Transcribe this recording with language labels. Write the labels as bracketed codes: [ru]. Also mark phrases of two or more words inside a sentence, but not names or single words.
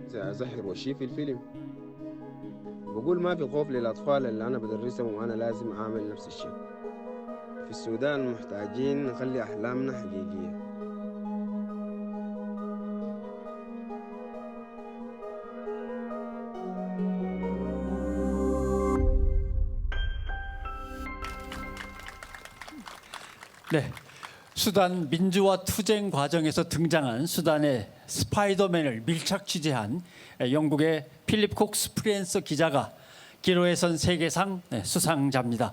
[ar] زهر وشي في الفيلم. بقول ما في خوف للأطفال اللي أنا بدرسهم وأنا لازم أعمل نفس الشيء. في السودان محتاجين نخلي أحلامنا حقيقية. [ko] 네, 수단 민주화 투쟁 과정에서 등장한 수단의 스파이더맨을 밀착 취재한 영국의 필립 콕스 프리랜서 기자가 기로에선 세계상 수상자입니다.